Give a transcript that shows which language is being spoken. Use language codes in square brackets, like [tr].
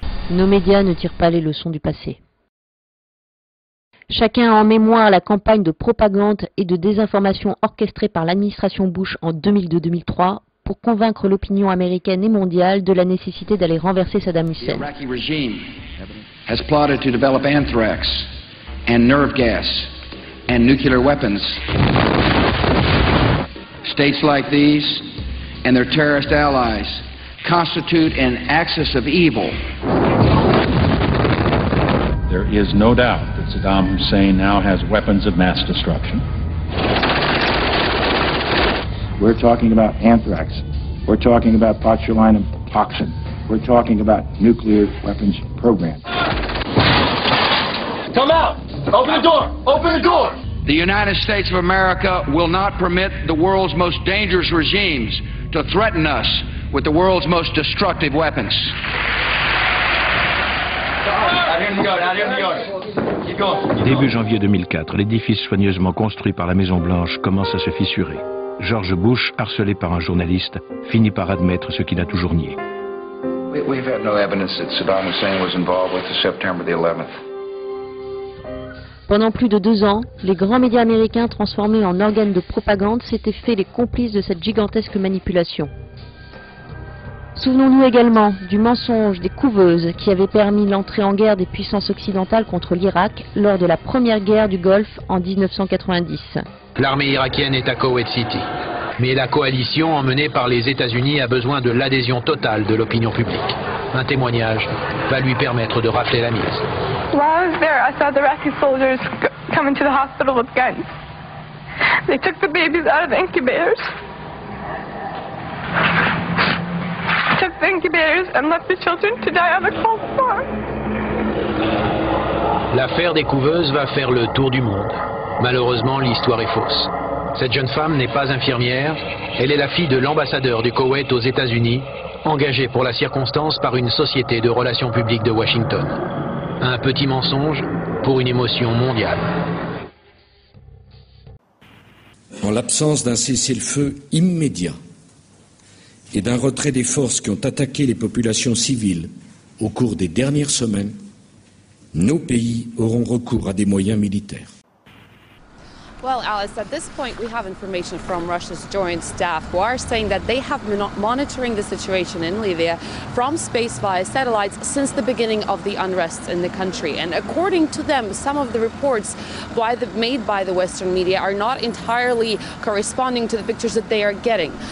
[fr] Nos médias ne tirent pas les leçons du passé. Chacun a en mémoire la campagne de propagande et de désinformation orchestrée par l'administration Bush en 2002-2003 pour convaincre l'opinion américaine et mondiale de la nécessité d'aller renverser Saddam Hussein. [en] The Iraqi regime has plotted to develop anthrax and nerve gas and nuclear weapons. States like these and their terrorist allies constitute an axis of evil. There is no doubt that Saddam Hussein now has weapons of mass destruction. We're talking about anthrax. We're talking about botulinum toxin. We're talking about nuclear weapons program. Come out! Open the door! Open the door! The United States of America will not permit the world's most dangerous regimes to threaten us with the world's most destructive weapons. [fr] Début janvier 2004, l'édifice soigneusement construit par la Maison-Blanche commence à se fissurer. George Bush, harcelé par un journaliste, finit par admettre ce qu'il a toujours nié. [en] We've had no evidence that Saddam Hussein was involved with the September the 11th. [fr] Pendant plus de 2 ans, les grands médias américains transformés en organes de propagande s'étaient fait les complices de cette gigantesque manipulation. Souvenons-nous également du mensonge des couveuses qui avait permis l'entrée en guerre des puissances occidentales contre l'Irak lors de la première guerre du Golfe en 1990. L'armée irakienne est à Kuwait City, mais la coalition emmenée par les États-Unis a besoin de l'adhésion totale de l'opinion publique. Un témoignage va lui permettre de rappeler la mise. [en] While I was there, I saw the Iraqi soldiers come into the hospital with guns. They took the babies out of the incubators. Took the incubators and left the children to die on the cold floor. [fr] L'affaire des couveuses va faire le tour du monde. Malheureusement, l'histoire est fausse. Cette jeune femme n'est pas infirmière. Elle est la fille de l'ambassadeur du Koweït aux États-Unis, engagé pour la circonstance par une société de relations publiques de Washington. Un petit mensonge pour une émotion mondiale. En l'absence d'un cessez-le-feu immédiat et d'un retrait des forces qui ont attaqué les populations civiles au cours des dernières semaines, nos pays auront recours à des moyens militaires. [en] Well, Alice, at this point we have information from Russia's joint staff who are saying that they have been monitoring the situation in Libya from space via satellites since the beginning of the unrest in the country. And according to them, some of the reports made by the Western media are not entirely corresponding to the pictures that they are getting.